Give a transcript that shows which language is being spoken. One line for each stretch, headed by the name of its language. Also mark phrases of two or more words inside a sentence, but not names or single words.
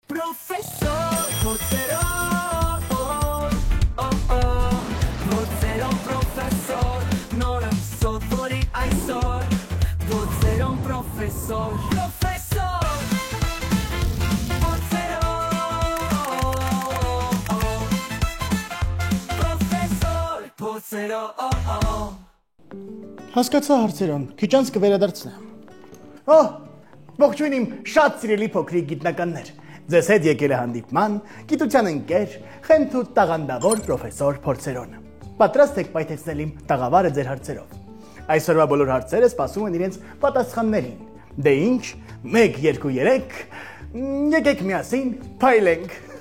Armenian: Professor Pozzerò, Pozzerò professor, non so fuori ai sol, Pozzerò professor, professor Pozzerò, professor Pozzerò. Հասկացա հարցերոն, քիչ անց կվերադարձնեմ։ Ողջույն իմ շատ սիրելի փոքրիկ գիտնականներ։ Ձեզ հետ եկել է հանդիպման գիտության ընկեր, խենթու տաղանդավոր պրոֆեսոր Փորձերոնը։ Պատրաստ եք պայթեցնել իմ տաղավարը ձեր հարցերով։ Այսօրվա բոլոր հարցերը սպասում են իրենց պատասխաններին։ Դե ինչ, 1, 2, 3, եկեք միասին փայլենք։